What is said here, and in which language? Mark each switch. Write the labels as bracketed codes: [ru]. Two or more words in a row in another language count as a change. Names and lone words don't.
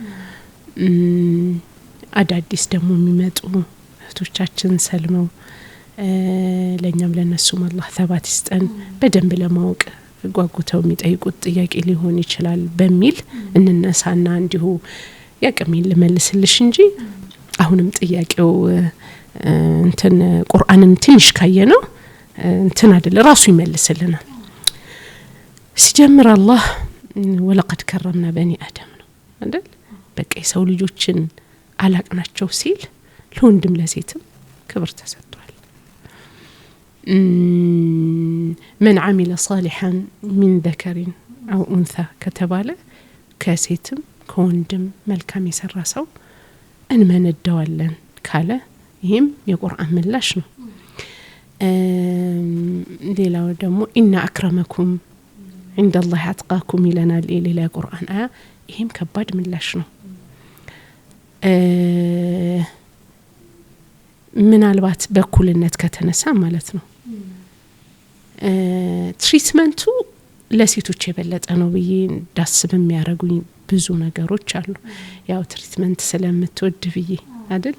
[am] አዳዲስ ደግሞ የሚመጡ እህቶቻችን ሰልመው ለኛም ለነሱም አላህ ተባት ይስጠን በደንብ ለማወቅ ጓጉተው የሚጠይቁት ጥያቄ ሊሆን ይችላል በሚል እንነሳና እንዲሁ ያቀሚን ልመልስልሽ እንጂ አሁንም ጥያቄው እንትን ቁርአንን ትንሽ ካየ ነው እንትን አይደል ራሱ ይመልስልናል። ሲጀምር አላህ [ar] ولقد كرمنا بني آدم [am] ነው አይደል? በቃ የሰው ልጆችን አላቅናቸው ሲል ለወንድም ለሴትም ክብር ተሰጥቷል። [ar] من عمل صالحا من ذكر أو أنثى [am] ከተባለ ከሴትም ከወንድም መልካም የሰራ ሰው እንመነደዋለን ካለ ይሄም የቁርአን ምላሽ ነው። ሌላው ደግሞ [ar] إن أكرمكم عند الله أتقاكم [am] ይለናል ሌላ የቁርአን አያ። ይሄም ከባድ ምላሽ ነው። ምናልባት በኩልነት ከተነሳ ማለት ነው ትሪትመንቱ ለሴቶች የበለጠ ነው ብዬ እንዳስብ የሚያደርጉኝ ብዙ ነገሮች አሉ። ያው ትሪትመንት ስለምትወድ ብዬ አይደል?